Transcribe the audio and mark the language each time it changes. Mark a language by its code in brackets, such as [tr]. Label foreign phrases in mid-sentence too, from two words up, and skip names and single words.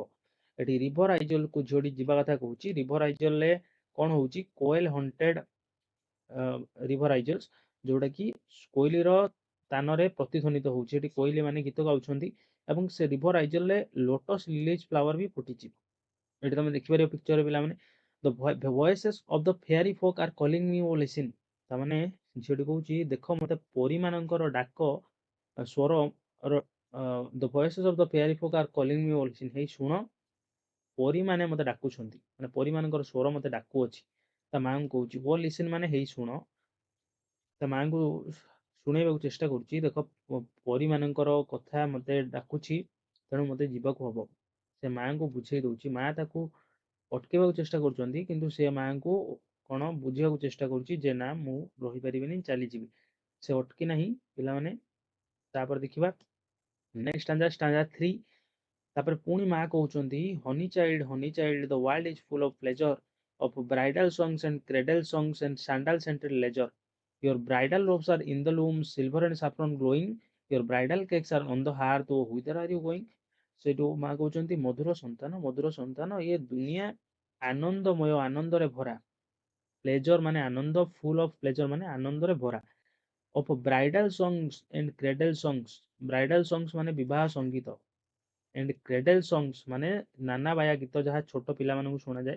[or] ଏଠି [en] river isle [or] ଝିଅଟି ଯିବା କଥା କହୁଛି। [en] river isle [or] କଣ ହଉଛି, [en] koel haunted river isles, [or] ଯୋଉଟା କି କୋଇଲିର ତାନରେ ପ୍ରତିଧ୍ୱନିତ ହଉଛି। ଏଠି କୋଇଲି ମାନେ ଗୀତ ଗାଉଛନ୍ତି ଏବଂ ସେ [en] river isle lotus lilies flower [or] ବି ଫୁଟିଛି। ଏଠି ତମେ ଦେଖିପାରିବ ପିକ୍ଚରରେ ପିଲାମାନେ, [en] the voices of the fairy folk are calling me, oh listen। [or] ତାମାନେ ଝିଅଟି କହୁଛି, ଦେଖ ମତେ ପରୀମାନଙ୍କର ଡାକ ସ୍ୱର, [en] the voices of the fairy folk are calling me, oh listen। [or] ହେଇ ଶୁଣ, ପରୀମାନେ ମତେ ଡାକୁଛନ୍ତି, ମାନେ ପରୀମାନଙ୍କର ସ୍ୱର ମତେ ଡାକୁଅଛି। ତା ମାଙ୍କୁ କହୁଛି [en] oh listen [or] ମାନେ ହେଇ ଶୁଣ, ତା ମାଙ୍କୁ ଶୁଣେଇବାକୁ ଚେଷ୍ଟା କରୁଛି, ଦେଖ ପରୀମାନଙ୍କର କଥା ମତେ ଡାକୁଛି, ତେଣୁ ମତେ ଯିବାକୁ ହବ। ସେ ମାଙ୍କୁ ବୁଝେଇ ଦଉଛି, ମା ତାକୁ ଅଟକେଇବାକୁ ଚେଷ୍ଟା କରୁଛନ୍ତି, କିନ୍ତୁ ସେ ମାଙ୍କୁ କଣ ବୁଝିବାକୁ ଚେଷ୍ଟା କରୁଛି ଯେ ନା ମୁଁ ରହିପାରିବିନି, ଚାଲିଯିବି। ସେ ଅଟକି ନାହିଁ ପିଲାମାନେ। ତାପରେ ଦେଖିବା [en] next stanza 3. [or] ତାପରେ ପୁଣି ମା କହୁଛନ୍ତି, [en] honey child the world is full of pleasure of bridal songs and cradle songs and sandal scented leisure, your bridal robes are in the loom, silver and saffron glowing, your bridal cakes are on the hearth, oh whither are you going। [or] ସେଠୁ ମା କହୁଛନ୍ତି, ମଧୁର ସନ୍ତାନ, ଏ ଦୁନିଆ ଆନନ୍ଦମୟ, ଆନନ୍ଦରେ ଭରା। ପ୍ଲେଜର ମାନେ ଆନନ୍ଦ, [en] full of pleasure [or] ମାନେ ଆନନ୍ଦରେ ଭରା। [en] of bridal songs and cradle songs, bridal songs [or] ମାନେ ବିବାହ ସଙ୍ଗୀତ, [en] and cradle songs [or] ମାନେ ନାନା ବାୟା ଗୀତ ଯାହା ଛୋଟ ପିଲାମାନଙ୍କୁ ଶୁଣାଯାଏ।